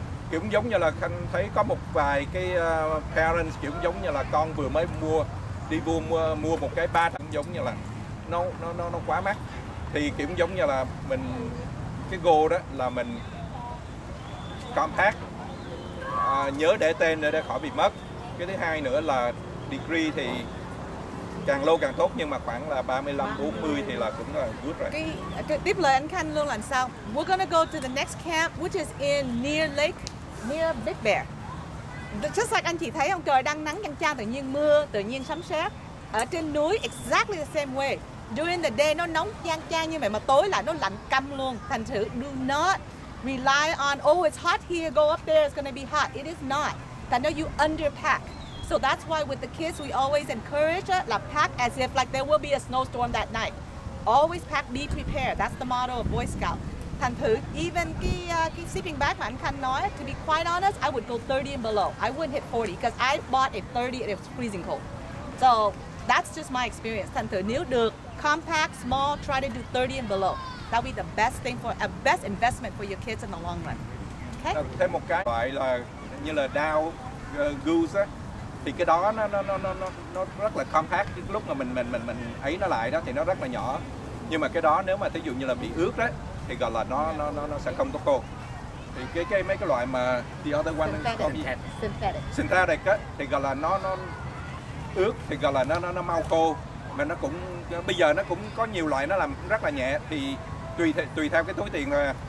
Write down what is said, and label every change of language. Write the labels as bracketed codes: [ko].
[vi] Kiểu giống như là Khanh thấy có một vài cái parents kiểu giống như là con vừa mới mua một cái 3 giống như là nó quá mắc, thì kiểu giống như là mình cái goal đó là mình compact, nhớ để tên để khỏi bị mất. Cái thứ hai nữa là degree thì càng lâu càng tốt, nhưng mà khoảng là 35-40 thì là cũng là good rồi. Cái tiếp lời anh Khanh luôn là sao? [en] We're gonna go to the next camp, which is in near lake, near Big Bear. Just like [vi] anh chị thấy không, trời đang nắng chang chang, tự nhiên mưa, tự nhiên sấm sét. Ở trên núi [en] exactly the same way. During the day [vi] nó nóng chang chang như vậy mà tối lại nó lạnh căm luôn. Thành thử [en] do not rely on it's hot here, go up there, it's gonna be hot. It is not. [vi] Thành ra [en] you underpack. So that's why with the kids we always encourage [vi] là [en] pack as if like there will be a snowstorm that night. Always pack, be prepared. That's the motto of Boy Scout. [vi] Thành thử [en] even cái sleeping bag [vi] mà anh Khanh nói, [en] to be quite honest, I would go 30 and below. I wouldn't hit 40 because I bought a 30 and it was freezing cold. So that's just my experience. [vi] Thành thử nếu được [en] compact, small, try to do 30 and below. That'll be the best thing best investment for your kids in the long run. Okay? [vi] Thêm một cái loại là như là down goose á, thì cái đó nó rất là compact. Cái lúc mà mình ấy nó lại đó thì nó rất là nhỏ, nhưng mà cái đó nếu mà thí dụ như là bị ướt đó thì gọi là nó sẽ không tốt cô. Thì mấy cái loại mà [en] the other one synthetic [vi] á thì gọi là nó ướt thì gọi là nó mau khô, mà nó cũng bây giờ nó cũng có nhiều loại nó làm rất là nhẹ, thì tùy theo cái túi tiền thôi.